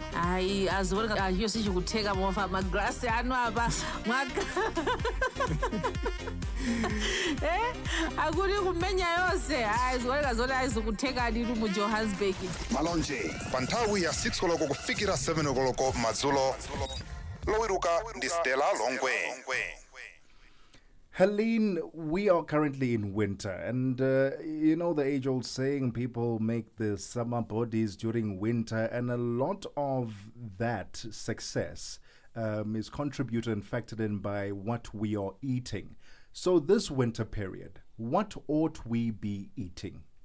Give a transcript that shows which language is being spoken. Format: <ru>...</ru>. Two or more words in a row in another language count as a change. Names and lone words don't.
<ny>Ayi aziwoneka chilichonse chikutheka mofa magrasi anu apa mwaka akuti kumenya yonse aziwoneka zoti azikutheka ndithu mu Johannesburg. Malonje pa nthawi ya 6 koloko kufikira 7 koloko madzulo. Lowiruka ndi Stella Longwe.</ny> <en>Helene, we are currently in winter, and you know the age-old saying, people make the summer bodies during winter, and a lot of that success is contributed and factored in by what we are eating. So this winter period, what ought we be eating?</en>